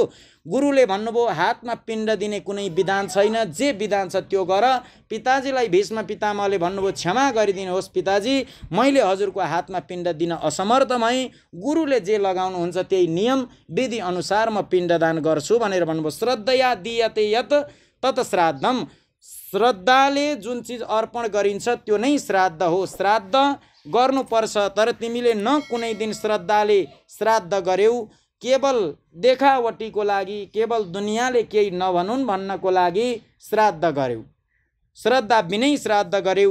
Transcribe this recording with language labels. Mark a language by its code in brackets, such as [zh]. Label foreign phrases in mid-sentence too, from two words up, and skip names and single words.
[ne] गुरुले भन्नुभयो, हातमा पिण्ड दिने कुनै विधान छैन, जे विधान छ त्यो गर। पिताजीलाई भीष्म पितामहले भन्नुभयो, क्षमा गरिदिनुहोस् पिताजी, मैले हजुरको हातमा पिण्ड दिन असमर्थ भएँ, गुरुले जे लगाउनुहुन्छ त्यही नियम विधि अनुसार म पिण्डदान गर्छु भनेर भन्नुभयो। [sa] श्रद्धया दीयते यत तत श्राद्धम। [ne] श्रद्धाले जुन चिज अर्पण गरिन्छ त्यो नै श्राद्ध हो। श्राद्ध गर्नुपर्छ, तर तिमीले न कुनै दिन श्रद्धाले श्राद्ध गर्यौ, केवल देखावटीको लागि, केवल दुनियाँले केही नभनुन् भन्नको लागि श्राद्ध गर्यौ, श्रद्धा बिनै श्राद्ध गर्यौ।